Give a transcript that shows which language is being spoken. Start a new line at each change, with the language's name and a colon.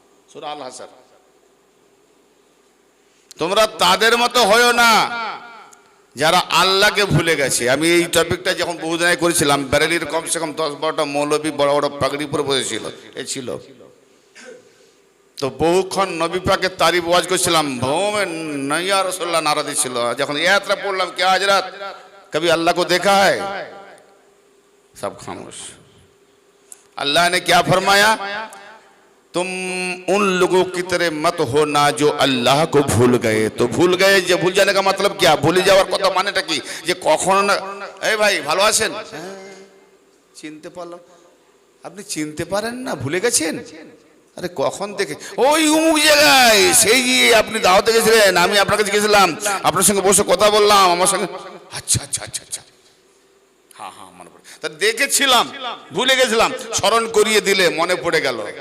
Bangla: সূরা আল হাসর, তোমরা তাদের মতো হয়েও না যারা আল্লাহকে ভুলে গেছে। আমি এই টপিকটা যখন বহুদিন আগে করেছিলাম, বেরেলির কমসে কম 10-12টা মৌলবী বড় বড় পাগড়ি পরে বসেছিল, এ ছিল। তো বহুক্ষণ নবী পাকের তারিফ ওয়াজ করছিলাম, ভৌমে নইয়া রাসূলুল্লাহ নারা দিছিল। যখন ইয়াত্রা পড়লাম কে হযরত
Hindi: कभी अल्लाह को देखा है, सब खामोश। अल्लाह ने क्या फरमाया, तुम उन लोगों की तरह मत होना जो अल्लाह को भूल गए। तो भूल गए, जो भूल जाने का मतलब क्या,
Bangla: भूल যাওয়ার কথা মানেটা কি, যে কখনো না এই ভাই ভালো আছেন, চিনতে পারলাম, আপনি চিনতে পারেন না, ভুলে গেছেন, আরে কখন দেখে ওই অমুক জায়গায়, সেই যে আপনি দাওয়াতে গেছিলেন, আমি আপনার কাছে গেছিলাম, আপনার সঙ্গে বসে কথা বললাম, আমার সঙ্গে আচ্ছা আচ্ছা আচ্ছা আচ্ছা হ্যাঁ হ্যাঁ মনে পড়ে, তা দেখেছিলাম ভুলে গেছিলাম, স্মরণ করিয়ে দিলে মনে পড়ে গেল।